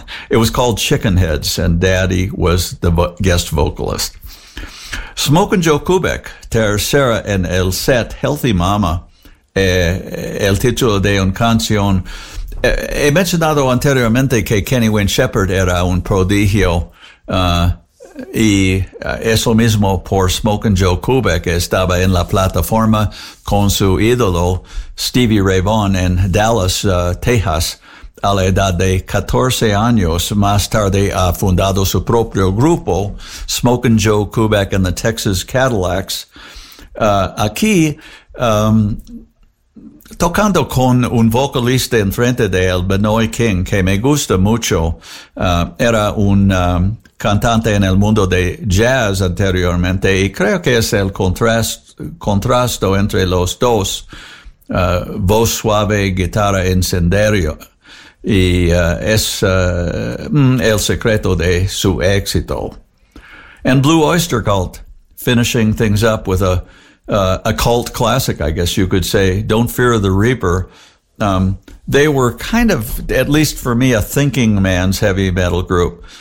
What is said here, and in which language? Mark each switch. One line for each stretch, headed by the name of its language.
English: It was called Chicken Heads, and Daddy was the guest vocalist.
Spanish: Smoke and Joe Kubek, Tercera en el set, Healthy Mama, el título de una canción. He mencionado anteriormente que Kenny Wayne Shepherd era un prodigio, y eso mismo por Smoke and Joe Kubek. Estaba en la plataforma con su ídolo Stevie Ray Vaughan en Dallas, Texas, a la edad de 14 años. Más tarde ha fundado su propio grupo, Smoke and Joe Kubek and the Texas Cadillacs. Aquí, tocando con un vocalista enfrente de él, Benoit King, que me gusta mucho, era un cantante en el mundo de jazz anteriormente, y creo que es el contrasto entre los dos, voz suave, guitarra incendiario, y es el secreto de su éxito.
English: And Blue Oyster Cult, finishing things up with a cult classic, I guess you could say, Don't Fear the Reaper. They were kind of, at least for me, a thinking man's heavy metal group.